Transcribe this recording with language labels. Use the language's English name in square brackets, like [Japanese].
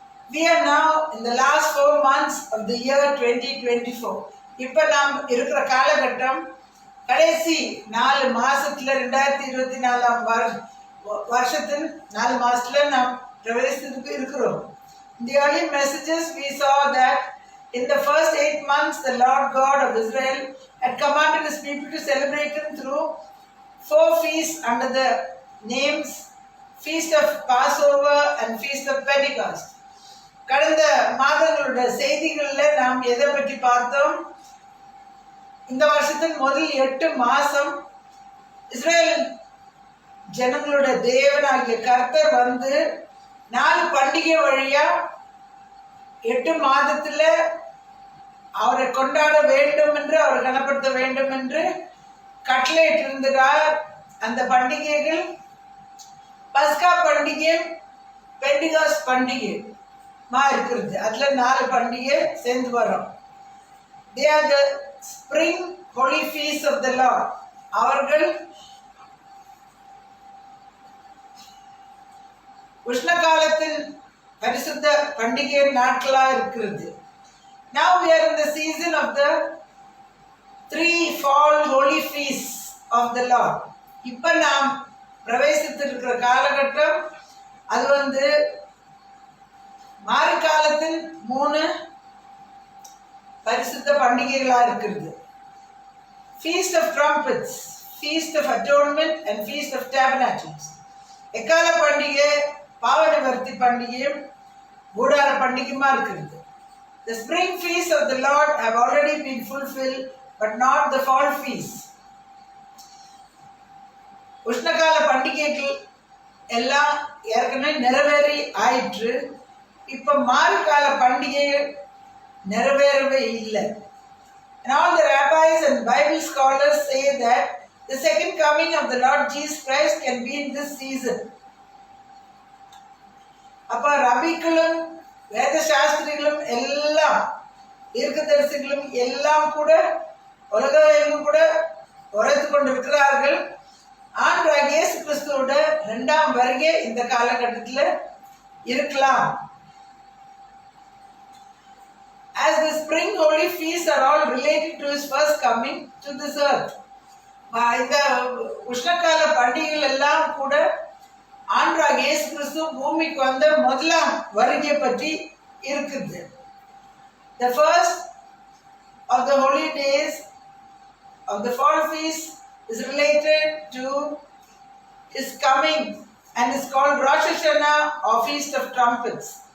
[English] We are now in the last 4 months of the year 2024. [Tamil] இப்போ நாம் இருக்கிற காலகட்டம் கடைசி 4 மாசத்துல 2024 வருஷத்தின் 4 மாசத்துல நாம் பிரவேசித்து இருக்கிறோம். [English] In the early messages we saw that in the first 8 months the Lord God of Israel had commanded His people to celebrate Him through 4 feasts under the names Feast of Passover and Feast of Pentecost. [Tamil] கடந்த மாதங்களுடைய செய்திகளில் நாம் எதை பற்றி பார்த்தோம்? இந்த வருஷத்தின் முதல் 8 மாதம் இஸ்ரேல் ஜனங்களுடைய தேவனாகிய கர்த்தர் வந்து 4 பண்டிகை வழியா 8 மாதத்தில் அவரை கொண்டாட வேண்டும் என்று, அவரை கனப்படுத்த வேண்டும் என்று கட்டளையிட்டிருந்தார். அந்த பண்டிகைகள் பஸ்கா பண்டிகை, பெண்டிகாஸ்ட் பண்டிகை இருக்கிறது. அதில் 4 பண்டிகை சேர்ந்து வரும். [English] They are the spring holy feasts of the Lord. [Tamil] அவர்கள் உஷ்ண காலத்தின் பரிசுத்த பண்டிகை நாட்களாக இருக்கிறது. [English] Now we are in the season of the 3 fall holy feasts of the Lord. [Tamil] இப்போ நாம் பிரவேசித்திருக்கிற காலகட்டம் அது வந்து மாரி காலத்தின் 3 பரிசுத்த பண்டிகைகளாக இருக்கிறது. [English] Feast of Trumpets, Feast of Atonement and Feast of Tabernacles. [Tamil] எக்கால பண்டிகை, பாவ நிவர்த்தி பண்டிகையும் கூடார பண்டிகையுமா இருக்கிறது. [English] The spring feasts of the Lord have already been fulfilled, but not the fall feasts. [Tamil] உஷ்ணகால பண்டிகைகள் எல்லாம் ஏற்கனவே நிறைவேறி ஆயிற்று. இப்போ மாரிக்கால பண்டிகை நிறைவேறவே இல்லை. [English] And all the rabbis and Bible scholars say that the second coming of the Lord Jesus Christ can be in this season. [Tamil] அப்போ ரபிக்களும் வேத சாஸ்திரிகளும் எல்லாம் தீர்க்கதரிசிகளும் எல்லாம் கூட உலகம் கூட உரைத்து கொண்டிருக்கிறார்கள். ஆண்டவராகிய இயேசு கிறிஸ்துவோட 2ஆம் வருகை இந்த காலகட்டத்தில் இருக்கலாம். [English] As the spring holy feasts are all related to his first coming to this earth. [Tamil] இந்த உஷ்ணகால பண்டிகைகள் எல்லாம் கூட ஆண்டவராகிய இயேசு கிறிஸ்து பூமிக்கு வந்த முதலாம் வருகை பற்றி இருக்குது. [English] The first of the holy days of the fall feast is related to his coming and is called Rosh Hashanah or Feast of Trumpets.